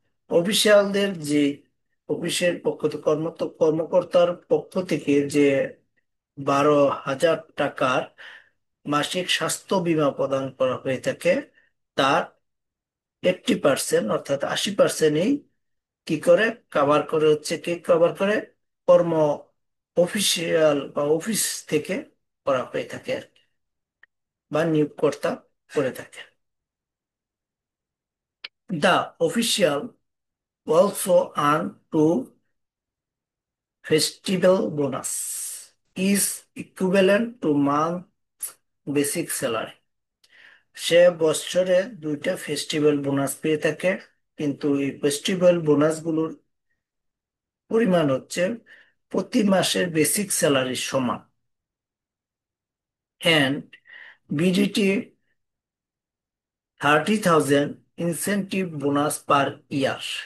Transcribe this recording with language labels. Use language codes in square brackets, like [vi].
[bn] অফিসিয়ালদের যে অফিসের পক্ষ থেকে কর্মকর্তার পক্ষ থেকে যে 12,000 টাকার মাসিক স্বাস্থ্য বীমা প্রদান করা হয়ে থাকে, তার 80% অর্থাৎ 80%ই কি করে কভার করে, হচ্ছে কি কভার করে, কর্ম অফিসিয়াল বা অফিস থেকে করা হয়ে থাকে আর কি, বা নিয়োগকর্তা করে থাকে। [en] The official also earn to festival bonus is equivalent to month basic salary। [bn] সে বছরে দুইটা ফেস্টিভ্যাল বোনাস পেয়ে থাকে, কিন্তু এই ফেস্টিভ্যাল বোনাস গুলোর পরিমাণ হচ্ছে প্রতি মাসের বেসিক স্যালারির সমান। [en] And BDT 30,000 incentive bonus per year.